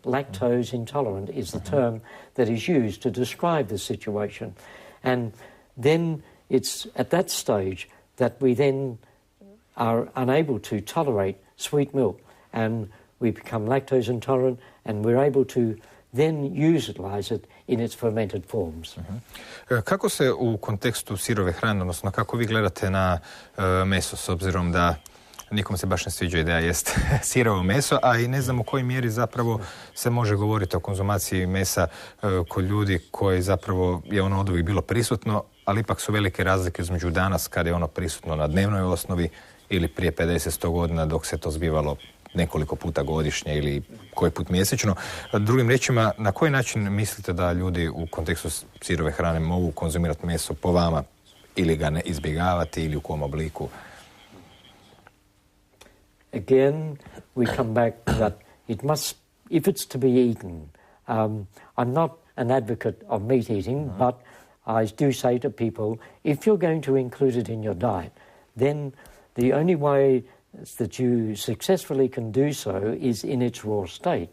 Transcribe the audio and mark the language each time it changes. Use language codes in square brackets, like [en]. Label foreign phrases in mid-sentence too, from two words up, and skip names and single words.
[en] Lactose intolerant is the term that is used to describe the situation. And then it's at that stage that we then are unable to tolerate sweet milk, and we become lactose intolerant, and we're able to then utilize it in its fermented forms. [hr] Kako se u kontekstu sirove hrane, odnosno kako vi gledate na meso, s obzirom da nikom se baš ne sviđa ideja jest sirovo meso, a i ne znam u kojoj mjeri zapravo se može govoriti o konzumaciji mesa kod ljudi koji zapravo je ono oduvijek bilo prisutno, ali ipak su velike razlike između danas kada je ono prisutno na dnevnoj osnovi ili prije 50-100 godina dok se to zbivalo nekoliko puta godišnje ili koji put mjesečno. Drugim riječima, na koji način mislite da ljudi u kontekstu sirove hrane mogu konzumirati meso po vama ili ga ne izbjegavati ili u kom obliku? [en] Again, we come back that it must, if it's to be eaten, I'm not an advocate of meat eating, but I do say to people, if you're going to include it in your diet, then the only way that you successfully can do so is in its raw state.